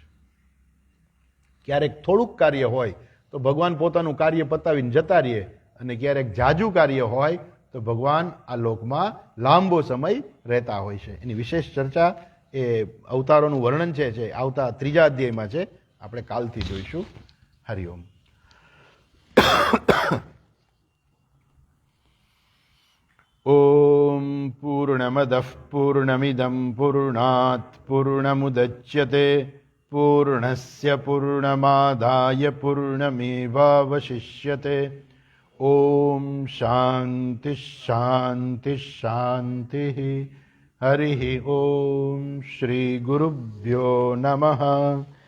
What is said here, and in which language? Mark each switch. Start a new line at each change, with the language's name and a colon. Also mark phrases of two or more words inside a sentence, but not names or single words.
Gujarati: ક્યારેક થોડુંક કાર્ય હોય તો ભગવાન પોતાનું કાર્ય પતાવીને જતા રહીએ, અને ક્યારેક જાજુ કાર્ય હોય તો ભગવાન આ લોકમાં લાંબો સમય રહેતા હોય છે. એની વિશેષ ચર્ચા એ અવતારોનું વર્ણન છે આવતા 3જા અધ્યાયમાં છે. આપણે કાલથી જોઈશું.
Sanskrit: હરિઓમ. ઓમ પૂર્ણ पूर्णमदः पूर्णमिदं पूर्णात् पूर्णमुदच्यते पूर्णस्य पूर्णमादाय पूर्णमेवावशिष्यते। ओम शांति शांति शांति। हरिः ओम। श्री गुरुभ्यो नमः।